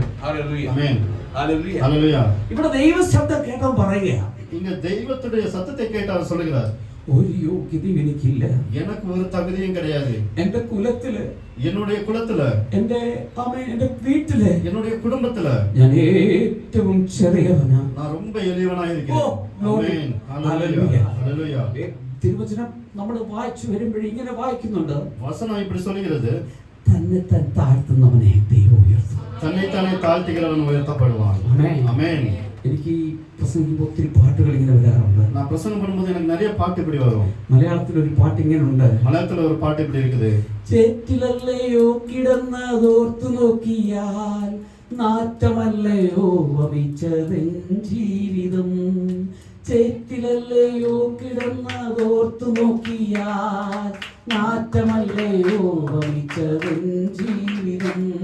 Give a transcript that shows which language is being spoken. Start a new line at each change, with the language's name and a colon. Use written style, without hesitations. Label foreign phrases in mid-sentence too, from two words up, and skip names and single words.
Malayalam: ഹല്ലേലൂയ,
Tamil: ஆமென்.
Malayalam: ഹല്ലേലൂയ.
Tamil: ஹல்லேலூயா.
Malayalam: ഇവിടെ ദൈവ ശബ്ദം കേട്ടവൻ പറയുക,
Tamil: இங்க தெய்வத்துடைய சத்தத்தை கேட்டு அவர் சொல்லுகிறார்,
Malayalam: ഒരു യോഗ്യതയും എനിക്കില്ല.
Tamil: எனக்கு ஒரு தகுதியும் கிடையாது.
Malayalam: എന്റെ കുലത്തില്,
Tamil: என்னுடைய குலத்துல,
Malayalam: എന്റെ വീട്ടില്,
Tamil: என்னுடைய குடும்பத்துல
Malayalam: ഞാൻ ഏറ്റവും ചെറിയവനാ.
Tamil: நான் ரொம்ப எளியவனாக இருக்கிறேன்.
Malayalam: ആമേൻ. ഹല്ലേലൂയ. ഹല്ലേലൂയ. തിരുവചനം നമ്മൾ വായിച്ചു വരുമ്പോൾ ഇങ്ങനെ വായിക്കുന്നുണ്ട്.
Tamil: வசனம் இப்படி சொல்கிறது,
Malayalam: തന്നെ താഴ്ത്തുന്നവനെ ദൈവം ഉയർത്തും.
Tamil: தன்னைத்தானே தாழ்த்துகிறவன் உயர்த்தப்படுவான்.
Malayalam: ആമേൻ.
Tamil: ஆமென்.
Malayalam: എനിക്ക് ഈ പ്രസംഗിക്കുമ്പോൾ ഒത്തിരി പാട്ടുകൾ ഇങ്ങനെ വരാറുണ്ട്.
Tamil: நான் பிரசங்கம் பண்ணும்போது எனக்கு நிறைய பாட்டு இப்படி வரும்.
Malayalam: മലയാളത്തിൽ ഒരു പാട്ട് ഇങ്ങനെ ഉണ്ട്.
Tamil: மலையாளத்துல ஒரு பாட்டு இப்படி இருக்குது.
Malayalam: ചേറ്റിലല്ലയോ കിടന്നതോർത്തു നോക്കിയാൽ നാറ്റമല്ലയോ വമിച്ചതെൻ ജീവിതം. ചേറ്റിലല്ലയോ കിടന്നതോർത്തു നോക്കിയാൽ നാറ്റമല്ലയോ വമിച്ചതെൻ ജീവിതം.